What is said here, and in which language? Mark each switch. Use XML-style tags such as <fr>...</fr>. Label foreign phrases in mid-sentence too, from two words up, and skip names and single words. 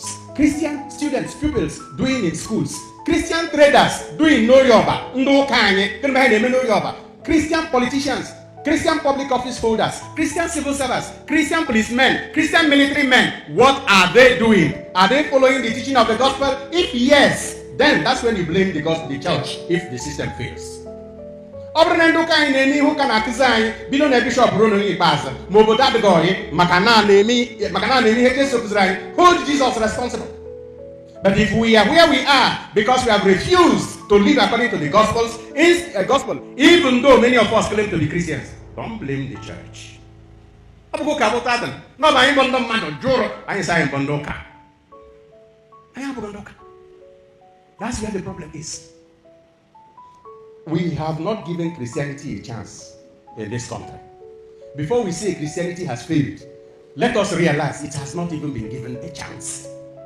<en>Christian students, pupils doing in schools? Christian traders doing no yoba, Christian politicians, Christian public office holders, Christian civil servants, Christian policemen, Christian military men. What are they doing? Are they following the teaching of the gospel? If yes, then that's when you blame the church if the system fails.</en> <ig>Ọ bụrụ na ndị ụka anyị na-eme ihe ụka na-akụzi anyị bido na bishọp ruo n'onye ikpeazụ ma obodo adịghị ọyị maka na na-eme ihe Jesu kụziri anyị,</ig> <en>hold Jesus responsible. But if we are where we are because we have refused to live according to the gospel, even though many of us claim to be Christians, don't blame the church.</en> <ig>Ọ bụghị ụka bụta adị na ọ bụ anyị bụ ndị mmadụ jụrụ anyị sị anyị bụ ndị ụka. Anyị abụghị ndị ụka.</ig> <en>That's where the problem is. We have not given Christianity a chance in this country. Before we say Christianity has failed, let us realize it has not even been given a chance.</en>